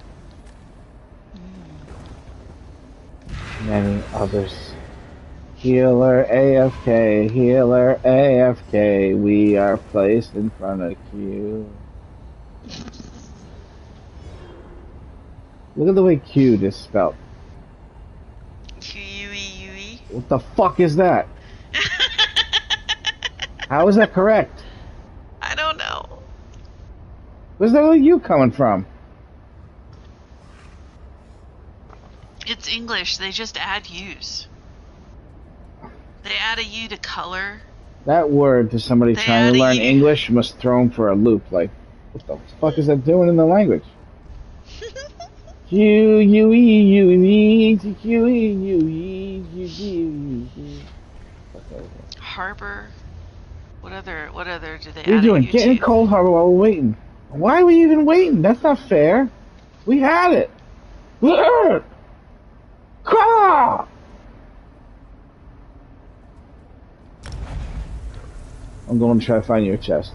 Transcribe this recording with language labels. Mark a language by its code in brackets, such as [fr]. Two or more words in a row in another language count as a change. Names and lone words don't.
[en] Many others. Healer AFK, healer AFK, we are placed in front of Q. Look at the way Q is spelled. Q-U-E-U-E? What the fuck is that? How is that correct? I don't know. Where's that little U coming from? It's English. They just add U's. They add a U to color. That word to somebody They trying add to a learn U. English must throw them for a loop. Like, what the fuck is that doing in the language? Q U E U E Q E U E U E. Harbor. What other do they What are you add doing? a U Get in to? Cold Harbor while we're waiting. Why are we even waiting? That's not fair. We had it. Caw! I'm going to try to find your chest.